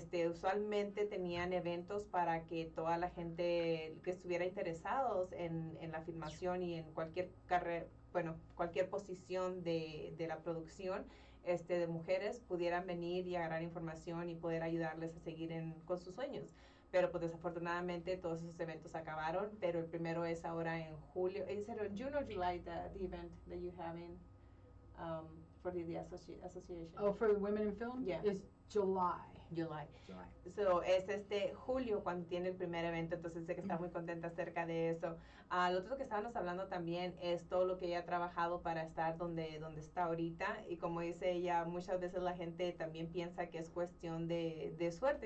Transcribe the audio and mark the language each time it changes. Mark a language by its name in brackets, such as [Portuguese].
[Spanish] Usualmente tenían eventos para que toda la gente que estuviera interesados en la filmación y en cualquier carrera, bueno, cualquier posición de la producción, de mujeres pudieran venir y agarrar información y poder ayudarles a seguir con sus sueños. Pero pues desafortunadamente todos esos eventos acabaron, pero el primero es ahora en julio. ¿Es en [English] June or July the event that you have in for the association? Oh, for Women in Film? Yeah. It's July. July. July. [Spanish] So, es julio cuando tiene el primer evento, entonces sé que está muy contenta acerca de eso. Lo otro que estábamos hablando también es todo lo que ella ha trabajado para estar donde está ahorita, y como dice ella, muchas veces la gente también piensa que es cuestión de suerte.